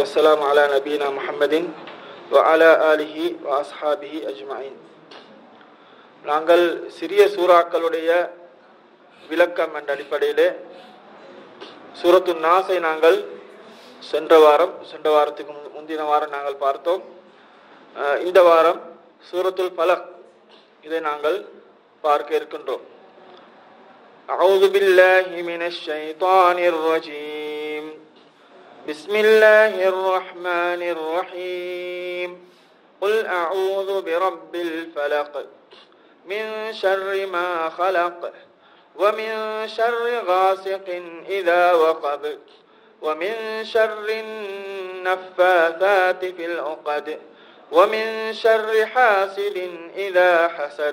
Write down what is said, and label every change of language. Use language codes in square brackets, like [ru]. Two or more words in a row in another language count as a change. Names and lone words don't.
[ar] والسلام على نبينا محمد وعلى آله وأصحابه أجمعين. [ta] நாங்கள் சிறிய சூறாக்களுடைய விளக்கம் என்ற அடிப்படையிலே சூரத்து நாஸை நாங்கள் சென்ற வாரத்துக்கு முந்தின வாரம் நாங்கள் பார்த்தோம். இந்த வாரம் சூரத்துல் ஃபலக் இதை நாங்கள் பார்க்க இருக்கின்றோம். [ar] أعوذ بالله من الشيطان الرجيم. بسم الله الرحمن الرحيم. قل أعوذ برب الفلق من شر ما خلق ومن شر غاسق إذا وقب ومن شر النفاثات في العقد ومن شر حاسد إذا حسد.